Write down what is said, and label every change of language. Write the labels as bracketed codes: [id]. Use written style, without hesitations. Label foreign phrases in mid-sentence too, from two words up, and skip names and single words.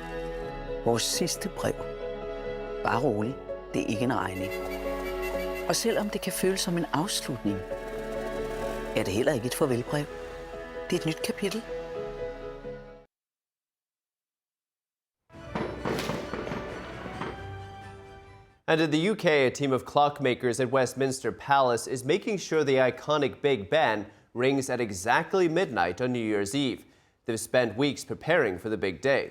[da] Vores sidste brev. Bare rolig, det er ikke en regning. Og selvom det kan føles som en afslutning, er det heller ikke et farvelbrev. Det er et nyt kapitel. [en] And in the UK, a team of clockmakers at Westminster Palace is making sure the iconic Big Ben rings at exactly midnight on New Year's Eve. They've spent weeks preparing for the big day.